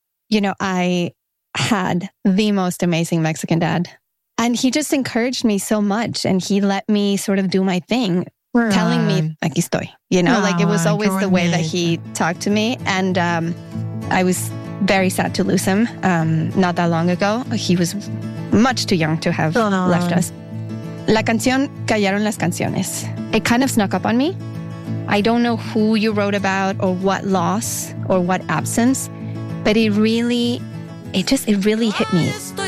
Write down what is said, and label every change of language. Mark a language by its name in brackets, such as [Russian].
[English] You know, I had the most amazing Mexican dad, and he just encouraged me so much, and he let me sort of do my thing. Right. Telling me, aquí estoy, you know, like it was always the way that he talked to me. And I was very sad to lose him not that long ago. He was much too young to have left us. [Spanish] La canción, callaron las canciones. [English] It kind of snuck up on me. I don't know who you wrote about or what loss or what absence, but it really hit me.